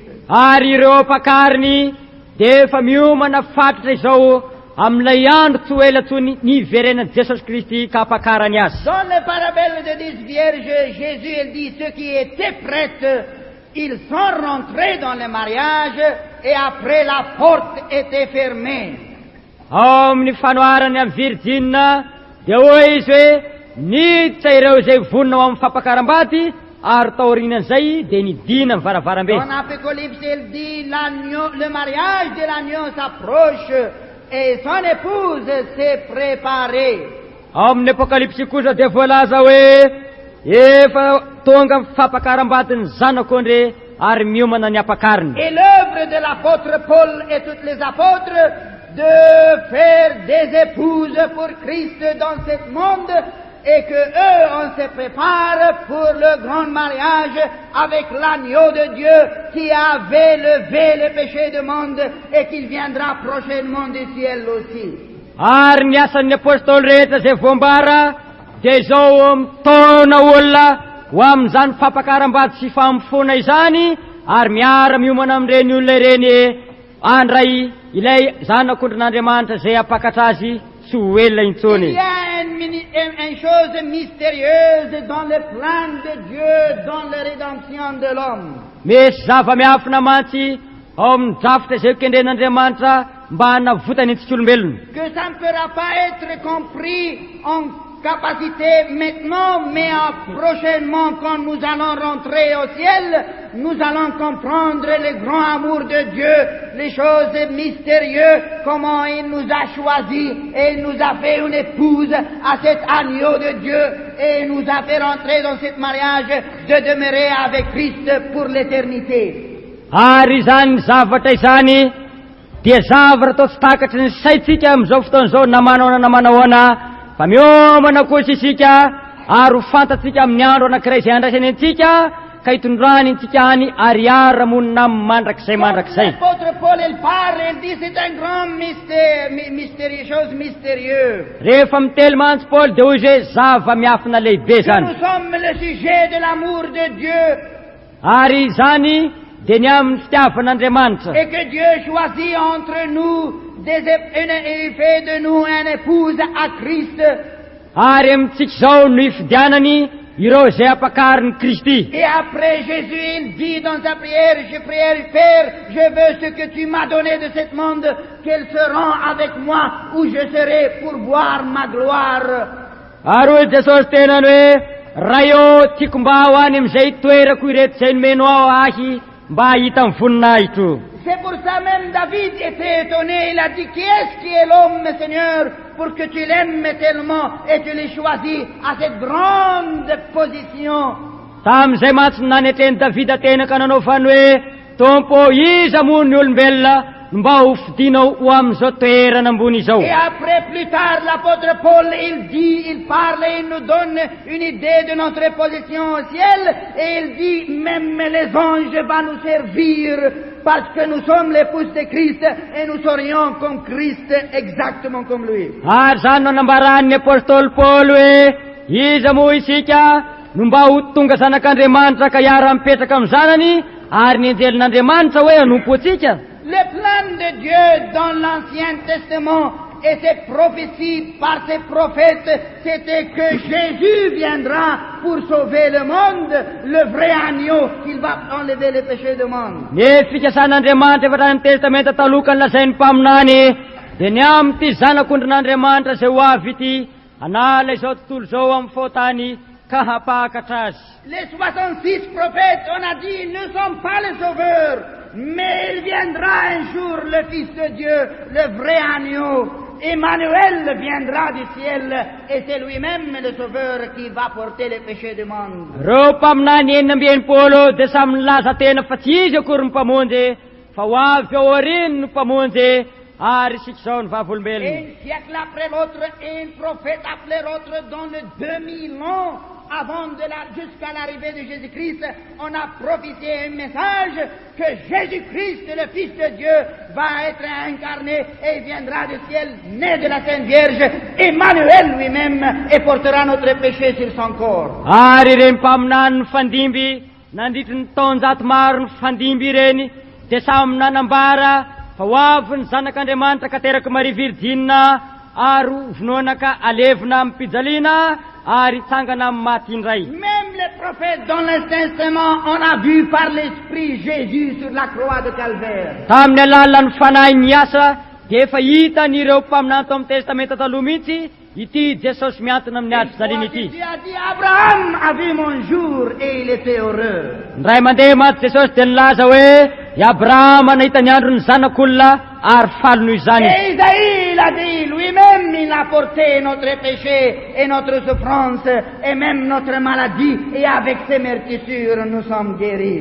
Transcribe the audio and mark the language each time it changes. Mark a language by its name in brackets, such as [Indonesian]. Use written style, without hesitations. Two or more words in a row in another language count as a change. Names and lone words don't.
[Malagasy] Ary ireo mpakariny de efa miomana fatratra izao amin'ilay andro tsy ho ela tsony niverenan'i Jesosy Kristy ka hampakarany azy. [French] Dans le parabole de 10 vierges, Jésus il dit ceux qui étaient prêts, ils sont rentrés dans le mariage et après la porte était fermée. [Malagasy] Ao amin'ny fanoharany amin'ny Virgine de hoe izy hoe niditra ireo zay vonina ao amin'ny fampakaram-bady ary taorinan'izay de nidina ny varavarambe. [French] Dans l'Apocalypse, il dit l'agneau, le mariage de l'agneau s'approche et son épouse s'est préparée. [Malagasy] Ao amin'ny Apokalypsy kosa de voalaza hoe efa tonga fampakaram-badiny zanak'ondry ary miomana ny ampakariny. [French] Et l'œuvre de l'apôtre Paul et tous les apôtres de faire des épouses pour Christ dans ce monde et que eux on se prépare pour le grand mariage avec l'agneau de Dieu qui avait levé le péché du monde et qui viendra prochainement du ciel aussi. [Malagasy] Ary ny asan'ny apôstôly rehetra zay voambara de zao mitona olona ho amin'izany fampakaram-bady sy famofona izany ary miara miomana amin'ireny olona ireny andray ilay zanak'ondrin'Andriamanitra zay apakatra azy sy ho elona intsony. [French] Il y a une chose mystérieuse dans le plan de Dieu, dans la rédemption de l'homme. [Malagasy] Misy zava-miafina mantsy ao amin'ny drafitra zay kendren'Andriamanitra mba hanavotany antsika olombelona. [French] Que ça ne pourra pas être compris en capacité maintenant, mais prochainement quand nous allons rentrer au ciel, nous allons comprendre le grand amour de Dieu, les choses mystérieuses, comment il nous a choisis et il nous a fait une épouse à cet agneau de Dieu et il nous a fait rentrer dans ce mariage de demeurer avec Christ pour l'éternité. [Malagasy] Ary izany zavatra izany dia zavatra atao tsy takatry ny saitsika amin'izao fotoan'izao namanaona fa miomana kosa isika ary ho fantatsika amin'ny andro anankiray izay andraisany antsika ka hitondrany antsika any ary ara-monina mandrakizay mandrakizay. [French] L'apôtre Paul il parle, il dit c'est un grand mystère, chose mystérieuse. [Malagasy] Rehefa mitely mantsy Paul de hoy izy hoe zava-miafina lehibe [French] Que [Malagasy] zany. [French] nous sommes le sujet de l'amour de Dieu. [Malagasy] Ary izany dia ny amin'ny fitiavan'Andriamanitra. [French] Et que Dieu choisit entre nous et fait de nous une épouse à Christ. [Malagasy] Ary amintsika izao no ifidianany ireo zay ampakariny Kristy. [French] Et après Jésus, il dit dans sa prière, je prie, Père, je veux ce que tu m'as donné de ce monde, qu'elles seront avec moi où je serai pour voir ma gloire. [Malagasy] Ary hoe Jesosy tenany hoe raha eo tiako mba ho any amin'izay toerako ireto zay nomeno ao ahy mba hahita amin'ny voninahitro. [French] C'est pour ça même David était étonné, il a dit, qui est-ce qui est l'homme, Seigneur, pour que tu l'aimes tellement et tu l'aies choisi à cette grande position. [Malagasy] Tamin'izay mantsy nanetreny Davida tena ka nanao fany hoe Tompo, iza moa ny olombelona mba ho fidinao ho amin'izao toerana ambony izao. [French] Et après, plus tard, l'apôtre Paul, il parle et il nous donne une idée de notre position au ciel, et il dit, même les anges vont nous servir, parce que nous sommes l'épouse de Christ, et nous serions comme Christ, exactement comme lui. [Malagasy] Ary zany no nambaran'ny apôstôly Paoly hoe iza moa isika no mba ho tonga zanak'Andriamanitra ka hiara-mipetraka amin'ny zanany, ary ny anjelin'Andriamanitra hoe hanompo atsika. [French] Le plan de Dieu dans l'Ancien Testament et ses prophéties par ses prophètes, c'était que Jésus viendra pour sauver le monde, le vrai agneau, qu'il va enlever les péchés du monde. [Malagasy] Ny fikasan'Andriamanitra efa tany testamenta taloha ny lazainy mpaminany dia ny am'ty zanak'ondrin'Andriamanitra zay ho avy ity hanala izao tontolo izao amin'ny fotany ka hapakatra azy. [French] Les 66 prophètes, on a dit, ne sont pas les sauveurs, mais il viendra un jour le Fils de Dieu, le vrai agneau. Emmanuel viendra du ciel et c'est lui-même le sauveur qui va porter les péchés du monde. [Malagasy] Reo mpaminany enina amby enimpolo dia samy nilaza tena fa tsy izy akory ny mpamonjy fa ho avy ao aoriny no mpamonjy ary isika izao ny vavolombelona. [French] Un siècle après l'autre, un prophète après l'autre, dans le 2000 ans avant jusqu'à l'arrivée de Jésus-Christ, on a prophétisé un message que Jésus-Christ, le Fils de Dieu, va être incarné et il viendra du ciel, né de la Sainte Vierge, Emmanuel lui-même, et portera notre péché sur son corps. [Malagasy] Ary ireny mpaminany ny fandimby nandritry ny taonjato maro ny fandimby ireny dia samy nanambara fa ho avy ny zanak'Andriamanitra ka teraka Marie Virgine ary vonoana ka alevina amin'ny pijaliana ary tsangana amin'ny maty indray. [French] Même les prophètes dans l'Ancien Testament, on a vu par l'Esprit Jésus sur la croix de Calvaire. [Malagasy] Tamin'ny alalan'ny fanahy ny asa dia efa hitan'ireo mpaminany tao amin'ny testamenta taloha mihitsy ity Jesosy miantona amin'ny ady fijaliana ity. [French] Dieu a dit, Abraham a vu mon jour et il était heureux. [Malagasy] Ndray mandeha maty Jesosy dia nilaza hoe i Abrahama nahita ny andro ny zanak'olona ary falo noho izany. [French] Et Isaïe, il a dit, lui-même, il a porté notre péché et notre souffrance et même notre maladie, et avec ses meurtrissures nous sommes guéris.